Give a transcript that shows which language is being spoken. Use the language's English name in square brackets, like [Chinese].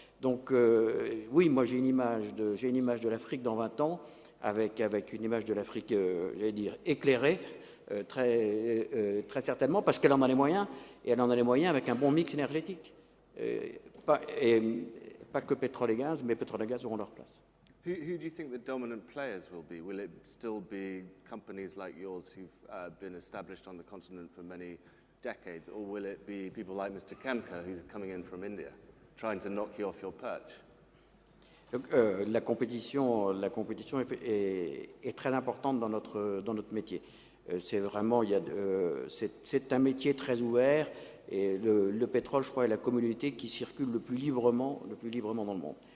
[French] Donc oui, moi j'ai une image de l'Afrique dans 20 ans, avec une image de l'Afrique, j'allais dire, éclairée, très certainement, parce qu'elle en a les moyens, et elle en a les moyens avec un bon mix énergétique. Pas que pétrole et gaz, mais pétrole et gaz auront leur place. [English] Who do you think the dominant players will be? Will it still be companies like yours who've been established on the continent for many decades, or will it be people like Mr. Kamka, who's coming in from India, trying to knock you off your perch? [French] Donc, la compétition est très importante dans notre métier. C'est vraiment, c'est un métier très ouvert, et le pétrole, je crois, est la commodité qui circule le plus librement dans le monde.